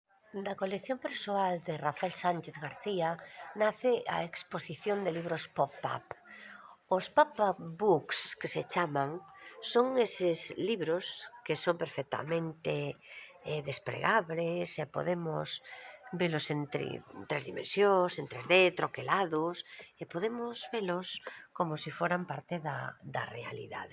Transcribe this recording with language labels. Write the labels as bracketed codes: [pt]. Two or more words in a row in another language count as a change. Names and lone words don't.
[gl] Da colección persoal de Rafael Sánchez García nace a exposición de libros pop-up. Os [en] pop-up books, [gl] que se chaman, son eses libros que son perfectamente despregables e podemos velos en tres dimensións, en 3D, troquelados, e podemos velos como se foran parte da realidade.